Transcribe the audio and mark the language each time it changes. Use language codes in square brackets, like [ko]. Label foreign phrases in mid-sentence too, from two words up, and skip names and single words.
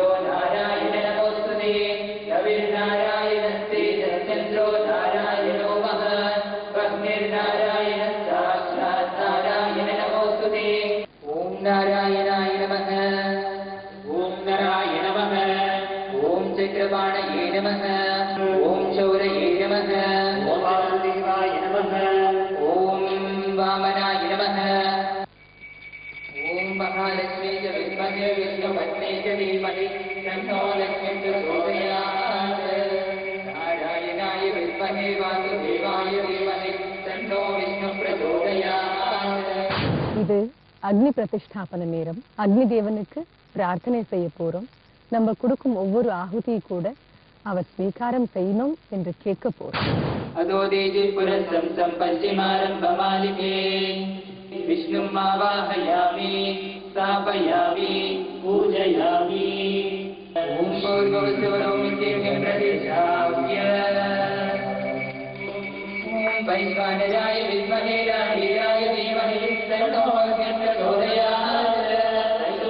[sa] नारायण नमोस्तुते कविर्नारायणस्ते चन्द्रो नारायणो महः वह्निर्नारायण साक्षात् नारायण नमोस्तुते ॐ नारायणाय नमः ॐ नराय नमः ॐ चक्रपाणये नमः ॐ शौरये नमः ॐ वासुदेवाय नमः ॐ वामनाय नमः ॐ महालक्ष्मी च विद्महे विष्णुपत्नी च धीमहि तन्नो लक्ष्मी प्रचोदयात् नारायणाय विद्महे वासुदेवाय धीमहि तन्नो विष्णु प्रचोदयात् [ta] இது அக்னி பிரதிஷ்டாபன நேரம். அக்னி தேவனுக்கு பிரார்த்தனை செய்ய போறோம். நம்ம கொடுக்கும் ஒவ்வொரு ஆகுதியை கூட அவர் ஸ்வீகாரம் செய்யணும் என்று கேட்க போறோம். [sa] अदो देजे पुरस्तं सम्पश्चिमारम्भमालिके विष्णुम् आवाहयामि स्थापयामि पूजयामि ॐ भूर्भुवस्सुवरोमित्येवं प्रतिष्ठाप्य ॐ वैश्वानराय विद्महे राहीराय धीमहि तन्नो अग्निः प्रचोदयात्